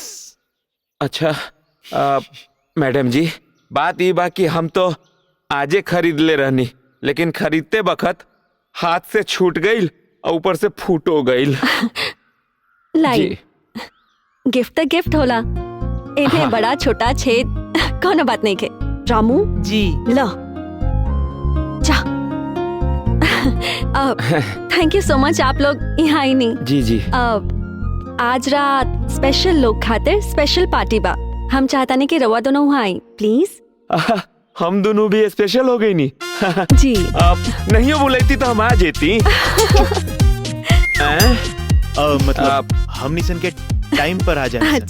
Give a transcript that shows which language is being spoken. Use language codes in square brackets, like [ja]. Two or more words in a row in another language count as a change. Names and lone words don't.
[bho] अच्छा मैडम जी, बात ये बा कि हम तो आजे खरीद ले रहनी, लेकिन खरीदते बखत हाथ से छूट गईल और ऊपर से फूट हो गईल। लाई गिफ्ट तो गिफ्ट होला, इन्हें बड़ा छोटा छेद कोनो बात नहीं के। रामू जी लो जा। [en] thank you so much, [bho] आप लोग यहाँ आई नहीं। जी जी। आज रात स्पेशल लोग खातिर स्पेशल पार्टी बा, हम चाहता नहीं कि रवा दोनों वहाँ आई प्लीज। हम दोनों भी स्पेशल हो गई नी। जी आप नहीं हो बुलाती तो हम आ जेती। मतलब हम निशन के टाइम पर आ जाए।